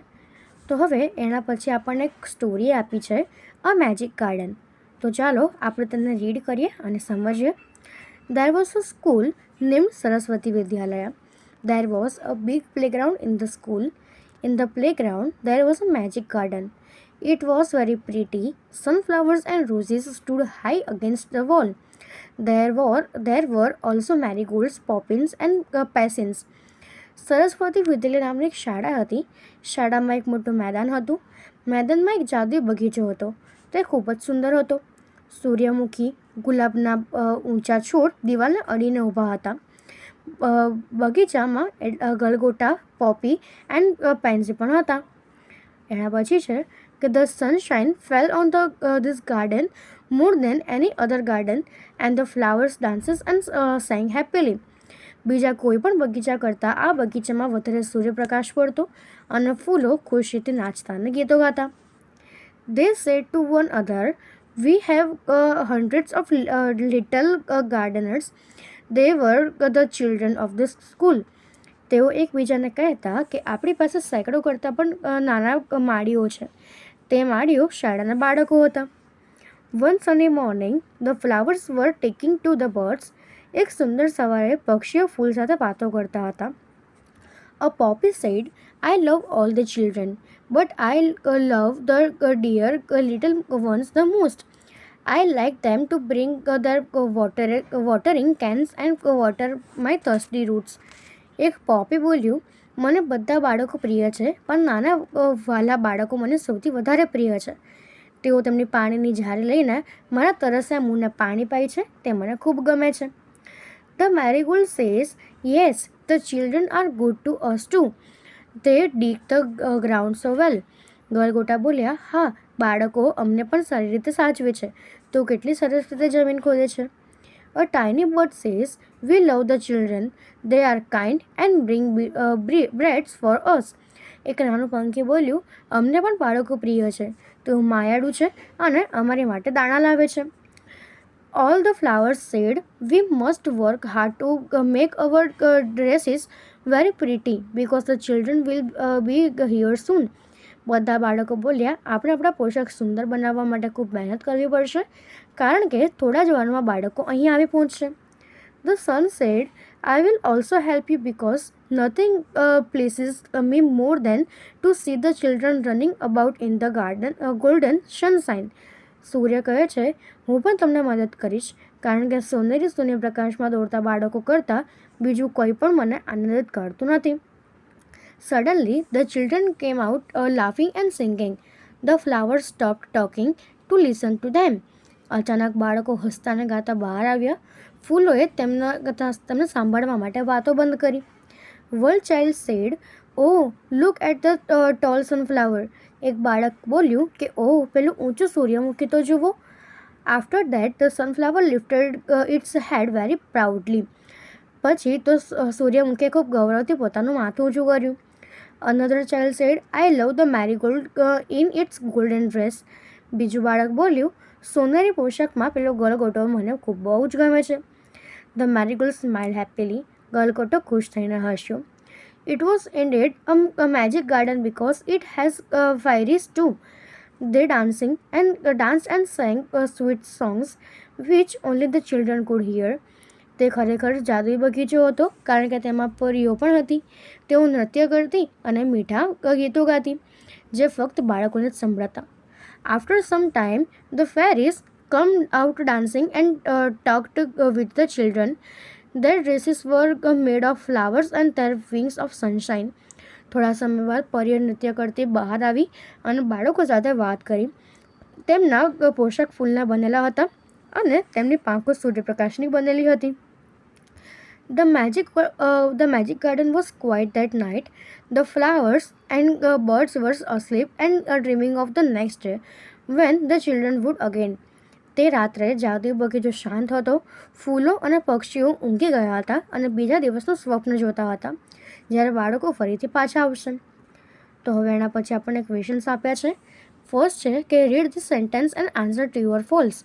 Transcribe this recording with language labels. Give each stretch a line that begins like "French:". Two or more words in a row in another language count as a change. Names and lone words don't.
Gujarati: તો હવે એના પછી આપણને એક સ્ટોરી આપી છે,
English: a magic garden.
Gujarati: તો ચાલો આપણે તેને રીડ કરીએ અને સમજીએ.
English: there was a school named Saraswati Vidyalaya. there was a big playground in the school. In the playground there was a magic garden. It was very pretty. Sunflowers and roses stood high against the wall. There were also marigolds, poppins, and passions.
Gujarati: સરસ્વતી વિદ્યાલય નામની એક શાળા હતી. શાળામાં એક મોટું મેદાન હતું. મેદાનમાં એક જાદુઈ બગીચો હતો. તે ખૂબ જ સુંદર હતો. સૂર્યમુખી, ગુલાબના ઊંચા છોડ દિવાલને અડીને ઊભા હતા. બગીચામાં ગલગોટા,
English: poppy and pansy
Gujarati: પણ હતા. એના પછી છે કે
English: the sunshine fell on this garden more than any other garden, and the flowers dances and sang happily.
Gujarati: બીજા કોઈ પણ બગીચા કરતાં આ બગીચામાં વધારે સૂર્યપ્રકાશ પડતો અને ફૂલો ખુશીથી નાચતા અને ગીતો ગાતા.
English: They said to one another, we have hundreds of little gardeners. They were the children of this school.
Gujarati: તેઓ એકબીજાને કહેતા કે આપણી પાસે સેંકડો કરતાં પણ નાના માળીઓ છે. તે માળીઓ શાળાના બાળકો હતા.
English: One sunny morning, the flowers were taking to the birds.
Gujarati: એક સુંદર સવારે પક્ષીઓ ફૂલ સાથે વાતો કરતા હતા.
English: A poppy said, I love all the children, but I love the dear little ones the most. I like them to bring their watering cans and water my thirsty roots.
Gujarati: એક પોપી બોલ્યું, મને બધા બાળકો પ્રિય છે, પણ નાના વાલા બાળકો મને સૌથી વધારે પ્રિય છે. તેઓ તેમની પાણીની ઝારી લઈને મારા તરસ્યા મૂળને પાણી પાય છે, તે મને ખૂબ ગમે છે.
English: The marigold says, yes, the children are good to us too. They dig the ground so well.
Gujarati: ગલગોટા બોલ્યા, હા, બાળકો અમને પણ સારી રીતે સાચવે છે. તો કેટલી સરસ રીતે જમીન ખોદે છે.
English: A tiny bird says, we love the children. They are kind and bring breads for us.
Gujarati: એક નાનું પંખી બોલ્યું, અમને પણ બાળકો પ્રિય છે. તો માયાળું છે અને અમારી માટે દાણા લાવે છે.
English: All the flowers said, we must work hard to make our dresses very pretty because the children will be here soon.
Gujarati: બધા બાળકો બોલ્યા, આપણે આપણા પોશાક સુંદર બનાવવા માટે ખૂબ મહેનત કરવી પડશે, કારણ કે થોડા જ વારમાં બાળકો અહીં આવી પહોંચશે.
English: The sun said, I will also help you because nothing pleases me more than to see the children running about in the golden sunshine.
Gujarati: સૂર્ય કહે છે, હું પણ તમને મદદ કરીશ, કારણ કે સોનેરી સૂર્યપ્રકાશમાં દોડતા બાળકો કરતાં બીજું કોઈ પણ મને આનંદિત કરતું નથી.
English: Suddenly, the children came out laughing and singing. The flowers stopped talking, to listen to them.
Gujarati: અચાનક બાળકો હસતા અને ગાતા બહાર આવ્યા. ફૂલોએ તેમને સાંભળવા માટે વાતો બંધ કરી.
English: One child said, "Oh, look at the tall sunflower."
Gujarati: એક બાળક બોલ્યું કે ઓહ, પેલું ઊંચું સૂર્યમુખી તો જુઓ.
English: After that, the sunflower lifted its head very proudly.
Gujarati: પછી તો સૂર્યમુખીએ ખૂબ ગૌરવથી પોતાનું માથું ઊંચું કર્યું.
English: Another child said, "I love the marigold in its golden dress."
Gujarati: બીજું બાળક બોલ્યું, સોનેરી પોશાકમાં પેલો ગલગોટો મને ખૂબ બહુ જ ગમે છે.
English: The marigold smiled happily.
Gujarati: ગલગોટો ખુશ થઈને હસ્યો.
English: It was indeed a magic garden because it has fairies too. They danced and sang sweet songs which only the children could hear.
Gujarati: તે ખરેખર જાદુઈ બગીચો હતો કારણ કે તેમાં પરીઓ પણ હતી. તેઓ નૃત્ય કરતી અને મીઠા ગીતો ગાતી જે ફક્ત બાળકોને જ સંભળાતા.
English: After some time, the fairies come out dancing and talked with the children. Their dresses were made of flowers and their wings of sunshine.
Gujarati: થોડા સમય બાદ પરીઓ નૃત્ય કરતી બહાર આવી અને બાળકો સાથે વાત કરી. તેમના પોશાક ફૂલના બનેલા હતા અને તેમની પાંખો સૂર્યપ્રકાશની બનેલી હતી.
English: The magic garden was quiet that night. The flowers and birds were asleep and dreaming of the next day when the children would again.
Gujarati: તે રાત્રે જાદુઈ બગીચો શાંત હતો. ફૂલો અને પક્ષીઓ ઊંઘી ગયા હતા અને બીજા દિવસનું સ્વપ્ન જોતા હતા જ્યારે બાળકો ફરીથી પાછા આવશે. તો હવે એના પછી આપણને ક્વેશ્ચન્સ આપ્યા છે. ફર્સ્ટ છે કે
English: read the sentence and answer true or false.